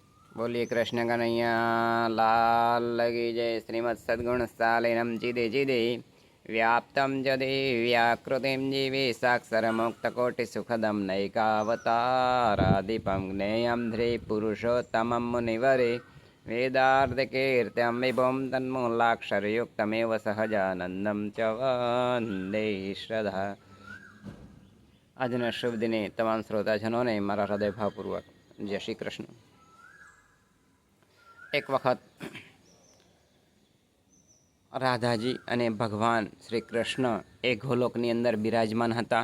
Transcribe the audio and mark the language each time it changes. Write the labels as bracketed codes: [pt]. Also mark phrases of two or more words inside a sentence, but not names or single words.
[hi] बोलिए कृष्ण कन्हैया लाल की जय। [sa] श्रीमद सद्गुण सालिनम चिदे चिदे व्याप्तं जदे व्याकृतिं जीवे साक्षरमुक्तकोटिसुखदं नैकावतारादिपं ज्ञेयं ध्रुपुरुषोत्तमं मुनिवरे वेदार्धकीर्त्यं विभुं तन्मूलाक्षरयुक्तमेव सहजानन्दं च वन्दे श्रद्धा। [gu] આજના શુભ દિને તમામ શ્રોતાજનોને મારા હૃદયભાવપૂર્વક જય શ્રી કૃષ્ણ। એક વખત રાધાજી અને ભગવાન શ્રી કૃષ્ણ એ ગોલોકની અંદર બિરાજમાન હતા